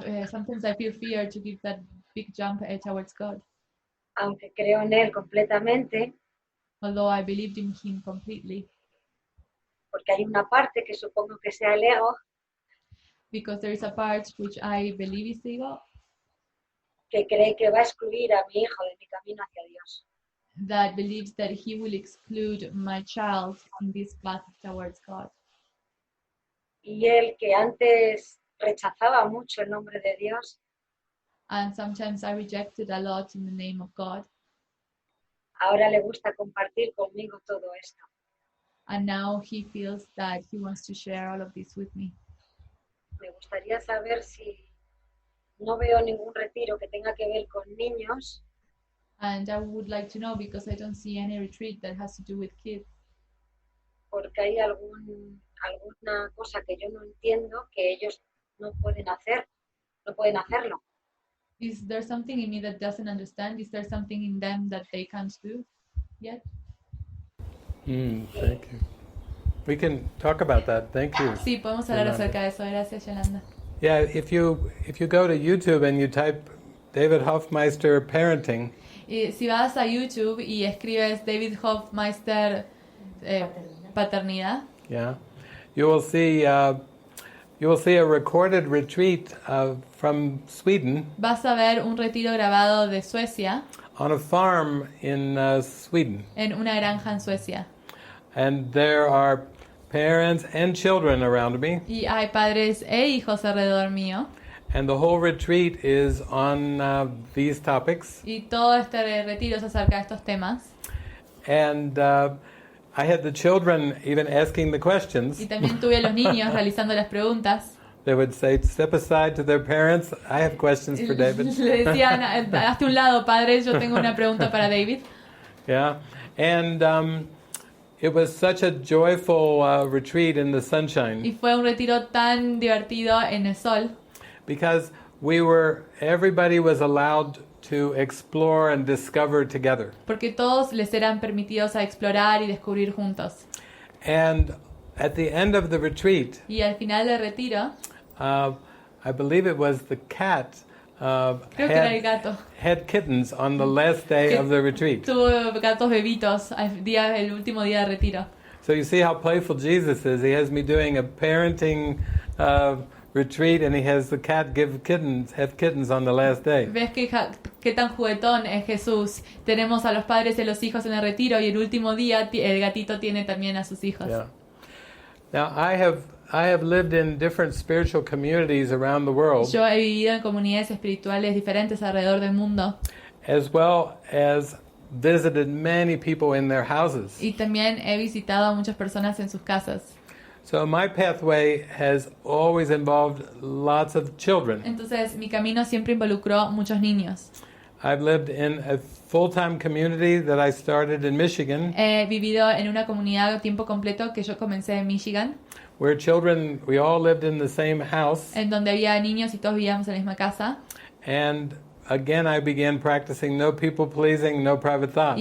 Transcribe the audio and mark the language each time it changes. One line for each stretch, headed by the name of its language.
English: Sometimes I feel fear to give that big jump towards God.
Spanish: aunque creo en Él completamente,
English: Although I believed in Him completely,
Spanish: porque hay una parte que supongo que sea el ego,
English: because there is a part which I believe is ego,
Spanish: que cree que va a excluir a mi hijo de mi camino hacia Dios.
English: that believes that He will exclude my child in this path towards God.
Spanish: Y él, que antes rechazaba mucho el nombre de Dios,
English: And sometimes I rejected a lot in the name of God.
Spanish: ahora le gusta compartir conmigo todo esto.
English: And now he feels that he wants to share all of this with me.
Spanish: Me gustaría saber si no veo ningún retiro que tenga que ver con niños,
English: And I would like to know, because I don't see any retreat that has to do with kids.
Spanish: porque hay alguna cosa que yo no entiendo que ellos no pueden hacerlo.
English: Is there something in me that doesn't understand? Is there something in them that they can't do yet? Thank you. We can talk about that. Thank you.
Spanish: Sí, podemos hablar Yolanda. acerca de eso. Gracias, Yolanda.
English: Yeah, if you go to YouTube and you type David Hoffmeister parenting,
Spanish: Y si vas a YouTube y escribes David Hoffmeister paternidad,
English: yeah, you will see a recorded retreat from Sweden
Spanish: vas a ver un retiro grabado de Suecia
English: on a farm in Sweden,
Spanish: en una granja en Suecia.
English: and there are parents and children around me,
Spanish: Y hay padres e hijos alrededor mío.
English: and the whole retreat is on these topics.
Spanish: Y todo este retiro es acerca de estos temas.
English: And I had the children even asking the questions.
Spanish: Y también tuve a los niños realizando las preguntas.
English: They would say, "Step aside to their parents. I have questions for David."
Spanish: Le decían, hazte un lado, padre, yo tengo una pregunta para David.
English: Yeah, and it was such a joyful retreat in the
Spanish: Y
English: sunshine
Spanish: fue un retiro tan divertido en el sol,
English: because everybody was allowed to explore and discover together.
Spanish: porque todos les eran permitidos a explorar y descubrir juntos.
English: And at the end of the retreat,
Spanish: Y al final del retiro,
English: I believe it was the cat
Spanish: creo que era el gato,
English: had kittens on the last day of the retreat.
Spanish: tuvo gatos bebitos el último día de retiro.
English: So you see how playful Jesus is. He has me doing a parenting retreat, and he has the cat have kittens on the last day.
Spanish: ¿Ves qué tan juguetón es Jesús? Tenemos a los padres y a los hijos en el retiro, y el último día el gatito tiene también a sus hijos.
English: Yeah. Now I have lived in different spiritual communities around the world,
Spanish: Yo he vivido en comunidades espirituales diferentes alrededor del mundo,
English: as well as visited many people in their houses.
Spanish: y también he visitado a muchas personas en sus casas.
English: So my pathway has always involved lots of children.
Spanish: Entonces mi camino siempre involucró muchos niños.
English: I've lived in a full-time community that I started in Michigan,
Spanish: He vivido en una comunidad a tiempo completo que yo comencé en Michigan,
English: where we all lived in the same house.
Spanish: en donde había niños y todos vivíamos en la misma casa.
English: And again, I began practicing no people-pleasing, no private thoughts.